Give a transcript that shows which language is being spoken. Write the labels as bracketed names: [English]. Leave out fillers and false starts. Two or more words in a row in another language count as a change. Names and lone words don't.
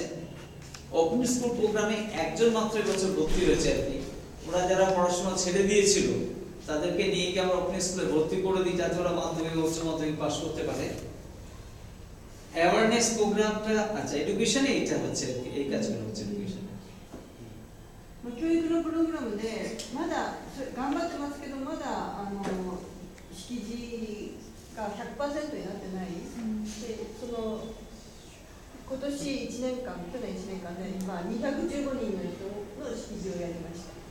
[English] open school programে [Bangla] একজন মাত্র এবছর ভর্তি হয়েছে আর কি। ওরা যারা পড়াশোনা ছেড়ে দিয়েছিল তাদেরকে নিয়ে গিয়ে আমরা [English] open schoolে [Bangla] ভর্তি করে দিই, যাতে ওরা মাধ্যমিক উচ্চ মাধ্যমিক পাস করতে পারে। [English] awareness programটা [Bangla] আচ্ছা এডুকেশনে এটা হচ্ছে আর কি, এই কাজগুলো হচ্ছে এডুকেশনে। [Japanese] 教育のプログラムでまだ頑張ってますけど、まだ識字が 100% になってない、でその今年1年間、去年1年間で、215人の人の識字をやりました。